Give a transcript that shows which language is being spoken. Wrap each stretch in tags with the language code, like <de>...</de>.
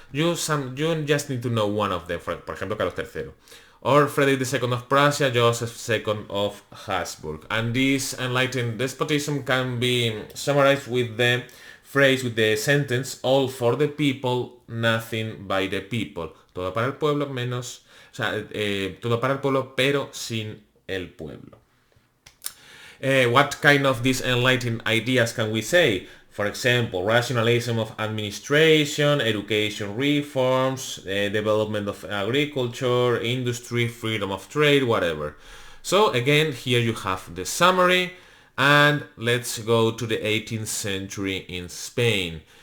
<en>You just need to know one of them, for ejemplo, Carlos III. Or Frederick II of Prussia, Joseph II of Habsburg. And this enlightened despotism can be summarized with the phrase, with the sentence, all for the people, nothing by the people.</en> <es>Todo para el pueblo menos, todo para el pueblo pero sin el pueblo.</es> <en>What kind of these enlightened ideas can we say? For example, rationalism of administration, education reforms, development of agriculture, industry, freedom of trade, whatever. So again, here you have the summary, and let's go to the 18th century in Spain.</en>